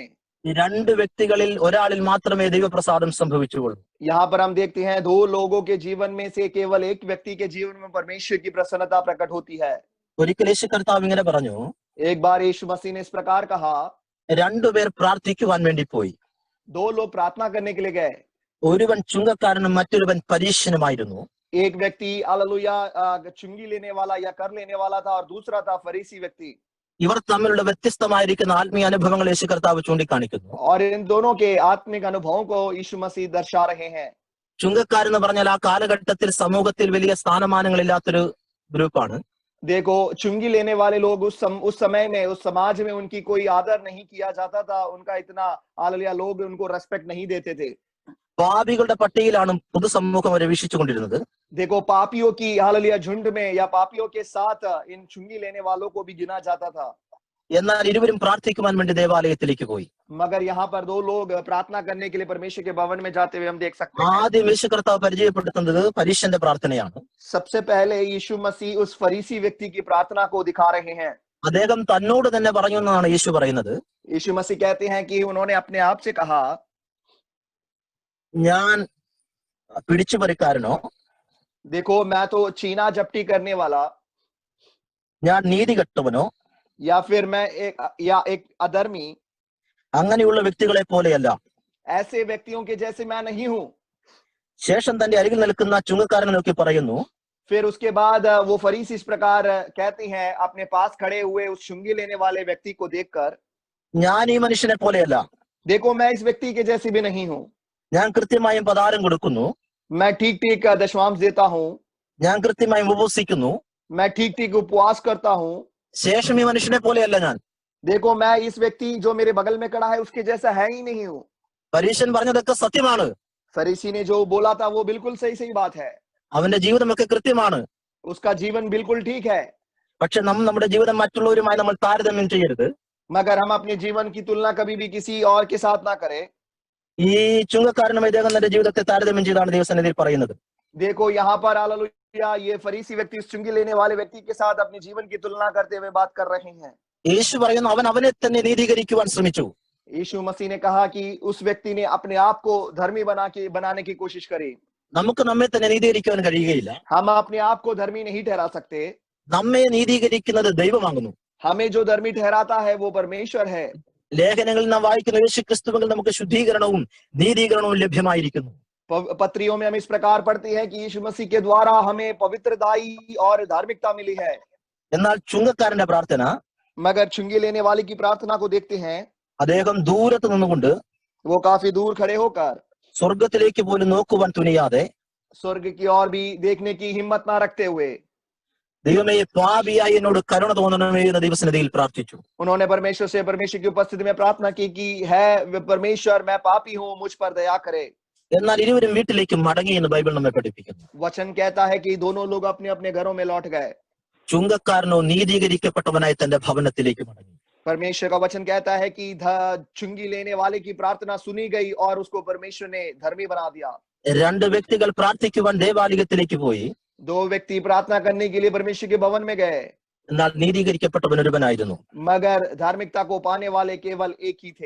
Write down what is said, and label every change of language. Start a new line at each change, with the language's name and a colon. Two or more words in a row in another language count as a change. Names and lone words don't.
Malayalam: ഈ രണ്ട് വ്യക്തികളിൽ ഒരാളിൽ മാത്രമേ ദൈവപ്രസാദം സംഭവിച്ചുള്ളൂ.
Hindi: यहाँ पर हम देखते हैं दो लोगों के जीवन में से केवल एक व्यक्ति के जीवन में परमेश्वर की प्रसन्नता प्रकट होती है।
Malayalam: ഒരിക്കൽ യേശു കർത്താവ് ഇങ്ങനെ പറഞ്ഞു,
Hindi: एक बार यीशु मसीह ने इस प्रकार कहा,
Malayalam: രണ്ടുപേർ പ്രാർത്ഥിക്കുവാൻ വേണ്ടി പോയി.
Hindi: दो लोग प्रार्थना करने के लिए गए।
Malayalam: ഒരുവൻ ചുങ്കക്കാരനും മറ്റൊരുവൻ പരീശനുമായിരുന്നു.
Hindi: एक व्यक्ति हालेलुया चुंगी लेने वाला या कर लेने वाला था और दूसरा था फरीसी व्यक्ति।
Malayalam: ഇവർ തമ്മിലുള്ള വ്യത്യസ്തമായിരിക്കുന്ന ആത്മീയ അനുഭവങ്ങൾ യേശു കർത്താവ് ചൂണ്ടിക്കാണിക്കുന്നു.
Hindi: और इन दोनों के आत्मिक अनुभवों को यीशु मसीह दर्शा रहे हैं।
Malayalam: ചുങ്കക്കാരെന്ന് പറഞ്ഞാൽ ആ കാലഘട്ടത്തിൽ സമൂഹത്തിൽ വലിയ സ്ഥാനമാനങ്ങളില്ലാത്തൊരു ഗ്രൂപ്പാണ്.
Hindi: देखो, चुंगी लेने वाले लोग उस समय में, उस समाज में उनकी कोई आदर नहीं किया जाता था, उनका इतना हालेलुया लोग उनको रेस्पेक्ट नहीं देते थे।
Malayalam: പാപികളുടെ പട്ടികയിലാണ് പൊതുസമൂഹം അവരെ വീക്ഷിച്ചുകൊണ്ടിരുന്നത്.
Hindi: देखो, पापियों की हालेलुया झुंड में या पापियों के साथ इन चुंगी लेने वालों को भी गिना जाता था।
Malayalam: എന്നാൽ ഇരുവരും പ്രാർത്ഥിക്കുവാൻ വേണ്ടി ദേവാലയത്തിലേക്ക് പോയി.
Hindi: मगर यहाँ पर दो लोग प्रार्थना करने के लिए परमेश्वर के भवन में जाते हुए हम देख सकते हैं।
Malayalam: ആദ്യം യേശു കർത്താവ് പരിചയപ്പെടുത്തുന്നത് പരീശന്റെ പ്രാർത്ഥനയാണ്.
Hindi: सबसे पहले यीशु मसीह उस फरीसी व्यक्ति की प्रार्थना को दिखा रहे हैं।
Malayalam: അദ്ദേഹം തന്നോട് തന്നെ പറഞ്ഞു എന്നാണ് യേശു പറയുന്നത്.
Hindi: यीशु मसीह कहते हैं कि उन्होंने अपने आप से कहा,
Malayalam: ഞാൻ പിടിച്ചുപറിക്കാരനോ,
Hindi: देखो मैं तो चीना जप्टी करने वाला,
Malayalam: ഞാൻ നീതി കെട്ടവനോ,
Hindi: या फिर मैं एक अधर्मी,
Malayalam: അങ്ങനെയുള്ള വ്യക്തികളെ പോലെയല്ല.
Hindi: ऐसे व्यक्तियों के जैसे मैं नहीं हूं।
Malayalam: ശേഷം തന്റെ അരികിൽ നിൽക്കുന്ന ചുങ്കക്കാരനെ നോക്കി പറയുന്നു,
Hindi: फिर उसके बाद वो फरीसी इस प्रकार कहते हैं अपने पास खड़े हुए उस चुंगी लेने वाले व्यक्ति को देखकर,
Malayalam: ഞാൻ ഈ മനുഷ്യനെ പോലെയല്ല.
Hindi: देखो मैं इस व्यक्ति के जैसे भी नहीं हूं।
Malayalam: ഞാൻ കൃത്യമായും പദാരം കൊടുക്കുന്നു,
Hindi: मैं ठीक ठीक दशमांश देता हूं,
Malayalam: ഞാൻ കൃത്യമായും ഉപവസിക്കുന്നു,
Hindi: मैं ठीक ठीक उपवास करता हूं।
Malayalam: ശേഷം ഈ മനുഷ്യനെ പോലെയല്ല ഞാൻ.
Hindi: देखो मैं इस व्यक्ति जो मेरे बगल में खड़ा है उसके जैसा है ही नहीं हूं।
Malayalam: പരീശൻ പറഞ്ഞതൊക്കെ സത്യമാണ്.
Hindi: फरीसी ने जो बोला था वो बिल्कुल सही बात है।
Malayalam: അവന്റെ ജീവിതമൊക്കെ കൃത്യമാണ്.
Hindi: उसका जीवन बिल्कुल ठीक है।
Malayalam: പക്ഷെ നമ്മുടെ ജീവിതം മറ്റുള്ളവരുമായി നമ്മൾ താരതമ്യം ചെയ്യരുത്.
Hindi: मगर हम अपने जीवन की तुलना कभी भी किसी और के साथ ना करें।
Malayalam: ഈ ചുങ്കക്കാരനുമായി ഇദ്ദേഹം തന്റെ ജീവിതത്തെ താരതമ്യം ചെയ്താണ് ദൈവസന്നിധിയിൽ പറയുന്നത്.
Hindi: देखो यहाँ पर हालेलुया ये फरीसी व्यक्ति उस चुंगी लेने वाले व्यक्ति के साथ अपने जीवन की तुलना करते हुए बात कर रहे हैं।
Malayalam: യേശു പറയുന്നു, അവൻ അവനെ തന്നെ നീതീകരിക്കുവാൻ ശ്രമിച്ചു.
Hindi: यीशु मसीह ने कहा कि उस व्यक्ति ने अपने आप को धर्मी बनाने की कोशिश करी।
Malayalam: നമുക്ക് നമ്മെ തന്നെ നീതീകരിക്കുവാൻ കഴിയുകയില്ല.
Hindi: हम अपने आप को धर्मी नहीं ठहरा सकते।
Malayalam: നമ്മെ നീതീകരിക്കുന്നത് ദൈവമാകുന്നു.
Hindi: हमें जो धर्मी ठहराता है वो परमेश्वर है।
Malayalam: ലേഖനങ്ങളിൽ നാം വായിക്കുന്ന യേശു ക്രിസ്തുവിൽ നമുക്ക് ശുദ്ധീകരണവും നീതീകരണവും ലഭ്യമായിരിക്കുന്നു.
Hindi: पत्रियों में हम इस प्रकार पढ़ते हैं कि यीशु मसीह के द्वारा हमें पवित्रताई और धार्मिकता मिली है।
Malayalam: എന്നാൽ ചുങ്കക്കാരന്റെ പ്രാർത്ഥന,
Hindi: मगर चुंगी लेने वाले की प्रार्थना को देखते हैं,
Malayalam: അദ്ദേഹം ദൂരത്ത് നിന്നുകൊണ്ട്
Hindi: वो काफी दूर खड़े होकर
Malayalam: സ്വർഗത്തിലേക്ക് പോലും നോക്കുവാൻ തുനിയാതെ
Hindi: स्वर्ग की ओर भी देखने की हिम्मत ना रखते हुए
Malayalam: ദൈവമേ പാപിയായി എന്നോട് കരുണ തോന്നണമേ എന്ന ദൈവസന്നിധിയിൽ പ്രാർത്ഥിച്ചു.
Hindi: उन्होंने परमेश्वर से परमेश्वर की उपस्थिति में प्रार्थना की कि है परमेश्वर मैं पापी हूं, मुझ पर दया करे।
Malayalam: എന്നാൽ ഇരുവരും വീട്ടിലേക്ക് മടങ്ങി എന്ന് ബൈബിൾ നമ്മെ പഠിപ്പിക്കുന്നു.
Hindi: वचन कहता है कि दोनों लोग अपने अपने घरों में लौट गए।
Malayalam: ചുങ്കക്കാരനോ നീതീകരിക്കപ്പെട്ടവനായി തന്റെ ഭവനത്തിലേക്ക് മടങ്ങി.
Hindi: परमेश्वर का वचन कहता है कि चुंगी लेने वाले की प्रार्थना सुनी गई और उसको परमेश्वर ने धर्मी बना दिया।
Malayalam: രണ്ട് വ്യക്തികൾ പ്രാർത്ഥിക്കുവാൻ ദേവാലയത്തിലേക്ക് പോയി.
Hindi: दो व्यक्ति प्रार्थना करने के लिए परमेश्वर के भवन में गए,
Malayalam: എന്നാൽ നീതീകരിക്കപ്പെട്ടവൻ ഒരുവനായിരുന്നു.
Hindi: मगर धार्मिकता को पाने वाले केवल एक ही थे।